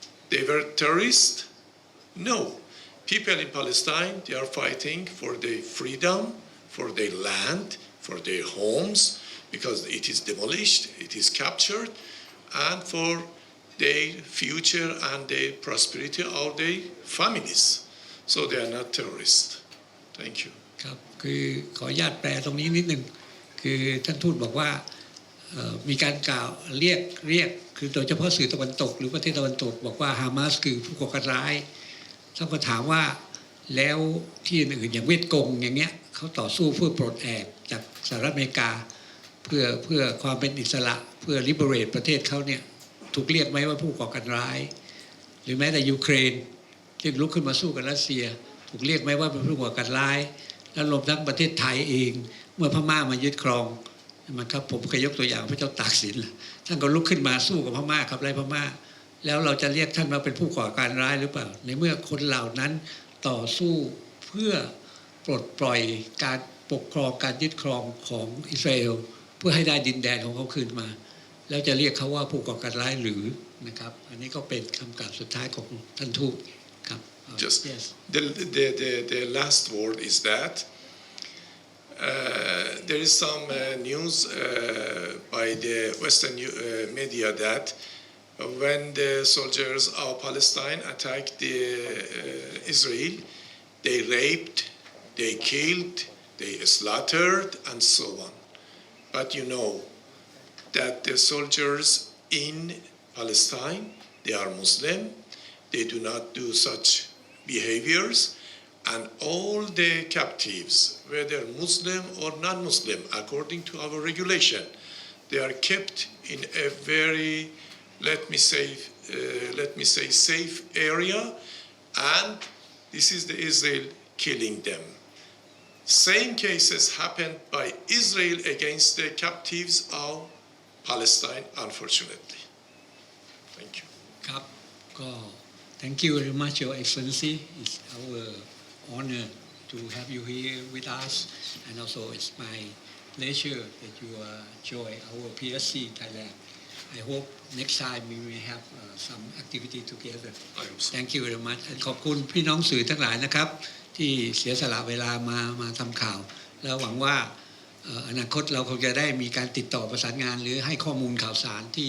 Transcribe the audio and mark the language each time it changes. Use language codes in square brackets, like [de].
[en] They were terrorists? No. People in Palestine, they are fighting for their freedom, for their land, for their homes, because it is demolished, it is captured, and for their future and their prosperity of their families. So they are not terrorists. Thank you. [th] ครับคือขออนุญาตแปลตรงนี้นิดหนึ่งคือท่านทูตบอกว่ามีการกล่าวเรียกคือโดยเฉพาะสื่อตะวันตกหรือประเทศตะวันตกบอกว่าฮามาสคือผู้ก่อการร้ายท่านก็ถามว่าแล้วที่อื่นอย่างเวียดกงอย่างเงี้ยเขาต่อสู้เพื่อปลดแอกจากสหรัฐอเมริกาเพื่อความเป็นอิสระเพื่อ liberate ประเทศเขาเนี่ยถูกเรียกไหมว่าผู้ก่อการร้าย หรือแม้แต่ยูเครนที่ลุกขึ้นมาสู้กับรัสเซียถูกเรียกไหมว่าเป็นผู้ก่อการร้ายและรวมทั้งประเทศไทยเองเมื่อพม่ามายึดครองมันครับผมเคยยกตัวอย่างพระเจ้าตากสินท่านก็ลุกขึ้นมาสู้กับพม่าขับไล่พม่าแล้วเราจะเรียกท่านว่าเป็นผู้ก่อการร้ายหรือเปล่าในเมื่อคนเหล่านั้นต่อสู้เพื่อ ปลดปล่อยการปกครองการยึดครองของอิสราเอลเพื่อให้ได้ดินแดนของเขาคืนมาแล้วจะเรียกเขาว่าผู้ก่อการร้ายหรือนะครับอันนี้ก็เป็นคำกล่าวสุดท้ายของท่านทูตครับ [en] Just yes. the last word is that there is some news by the Western media that when the soldiers of Palestine attacked Israel, they raped, they killed, they slaughtered, and so on. But you know that the soldiers in Palestine, they are Muslim, they do not do such behaviors, and all the captives, whether Muslim or non-Muslim, according to our regulation, they are kept in a very, let me say, safe area, and this is the Israel killing them. Same cases happened by Israel against the captives of Palestine, unfortunately. Thank you. ครับก็ thank you very much Your Excellency it's our honor to have you here with us and also it's my pleasure that you join our PSC Thailand I hope next time we may have some activity together thank you very much [th] ขอบคุณพี่น้องสื่อทั้งหลายนะครับที่เสียสละเวลามาทำข่าวแล้วหวังว่าอนาคตเราคงจะได้มีการติดต่อประสานงานหรือให้ข้อมูลข่าวสาร